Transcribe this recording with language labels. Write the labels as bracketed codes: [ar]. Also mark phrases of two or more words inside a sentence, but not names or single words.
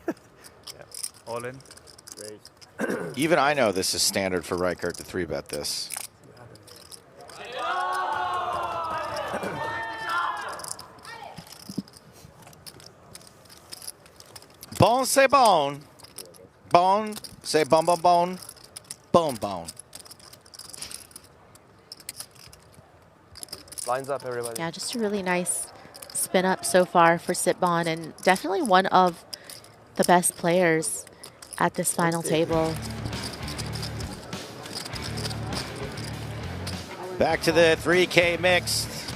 [en] All in. Great. Even I know this is standard for Reichert to 3-bet this. Bone say bone. Bone say bone bone bone. Bone bone. Lines up, everybody. Yeah, just a really nice spin up so far for Sitbon, and definitely one of the best players at this final table. Back to the 3K mixed.